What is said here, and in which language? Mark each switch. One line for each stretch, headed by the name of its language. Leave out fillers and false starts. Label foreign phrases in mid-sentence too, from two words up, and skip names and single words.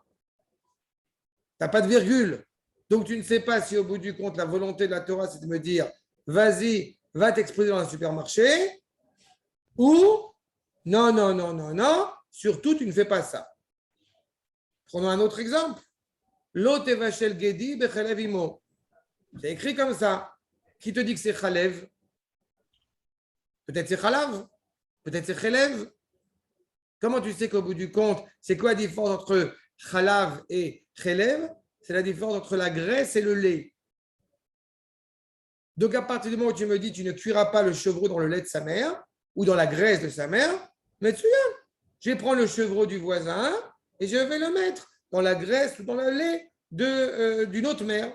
French: Tu n'as pas de virgule. Donc tu ne sais pas si au bout du compte, la volonté de la Torah, c'est de me dire vas-y, va t'exposer dans un supermarché, ou non, surtout tu ne fais pas ça. Prenons un autre exemple.
Hebrew: לא תבשל גדי בחלב אמו.
French: C'est écrit comme ça. Qui te dit que c'est chalev? Peut-être c'est chalav, peut-être c'est chalev. Comment tu sais qu'au bout du compte, c'est quoi la différence entre chalav et chalev? C'est la différence entre la graisse et le lait. Donc, à partir du moment où tu me dis tu ne cuiras pas le chevreau dans le lait de sa mère ou dans la graisse de sa mère, mais tu viens, je vais prendre le chevreau du voisin et je vais le mettre dans la graisse ou dans le lait d'une autre mère.